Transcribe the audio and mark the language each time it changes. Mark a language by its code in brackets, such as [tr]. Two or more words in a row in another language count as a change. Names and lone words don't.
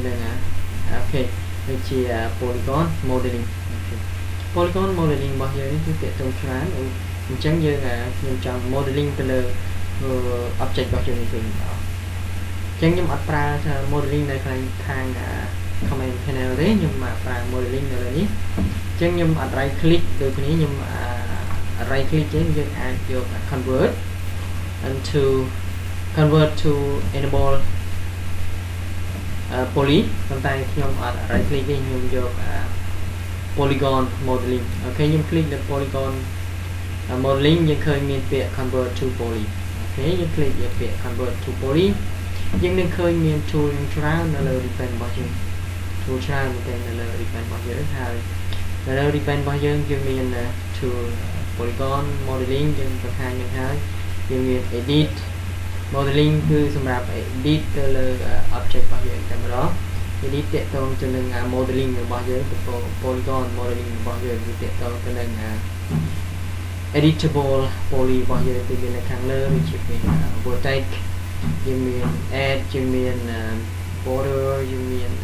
[km] នឹងអូខេដូចជា [en] polygon modeling polygon modeling [km] របស់យើងនេះគឺទាក់ទងច្រើនអញ្ចឹងយើងខ្ញុំចង់ modeling ទៅលើ object របស់យើងនេះវិញអញ្ចឹងខ្ញុំអត់ប្រើ modeling នៅខាង [en] command panel [km] ទេខ្ញុំមកប្រើ modeling នៅលើនេះអញ្ចឹងខ្ញុំអត់ [en] right click [km] ដូចគ្នាខ្ញុំ [en] right click [km] ចឹងយើងអាចយក convert [en] to enable poly [km] ប៉ុន្តែខ្ញុំអត់ [en] right click [km] ទេខ្ញុំយក [en] polygon modeling [km] អូខេខ្ញុំ click លើ [en] polygon modeling [km] យើងឃើញមានពាក្យ [en] convert to poly [km] អូខេ យើង click លើពាក្យ [en] convert to poly [km] យើងនឹងឃើញមាន tool ច្រើននៅលើ ribbon របស់យើង tool ច្រើនមែននៅ លើ ribbon របស់យើងហើយនៅលើ ribbon របស់យើងមាន [en] tool polygon modeling [km] យើងបង្ហាញនឹងហើយយើងមាន [en] edit modeling [km] គឺសម្រាប់ edit ទៅលើ object របស់យើងតែម្ដង edit ទាក់ទងទៅនឹង modeling របស់យើង [en] polygon modeling [km] របស់យើងគឺទាក់ទងទៅនឹង [en] editable poly [km] របស់យើងគឺមាននៅខាងលើដូចជាមាន vertex យើងមាន add យើងមាន border យើងមាន